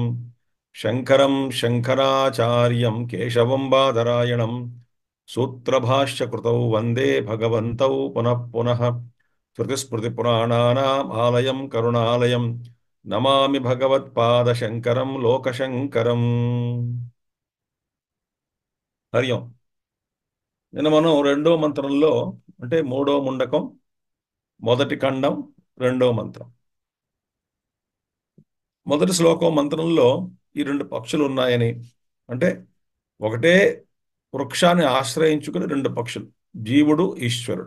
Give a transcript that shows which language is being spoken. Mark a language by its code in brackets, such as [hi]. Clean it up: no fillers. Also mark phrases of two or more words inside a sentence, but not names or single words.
[sa] शङ्करं शङ्कराचार्यं केशवं बादरायणं सूत्रभाष्यकृतौ वन्दे भगवन्तौ पुनः पुनः. श्रुतिस्मृतिपुराणानाम् आलयं करुणालयं नमामि भगवत्पादशङ्करं लोकशङ्करम्. [te] హరి ఓం. నిన్న మనం రెండో మంత్రంలో, అంటే మూడో ముండకం మొదటి ఖండం రెండో మంత్రం, మొదటి శ్లోకం మంత్రంలో ఈ రెండు పక్షులు ఉన్నాయని, అంటే ఒకటే వృక్షాన్ని ఆశ్రయించుకుని రెండు పక్షులు, జీవుడు ఈశ్వరుడు.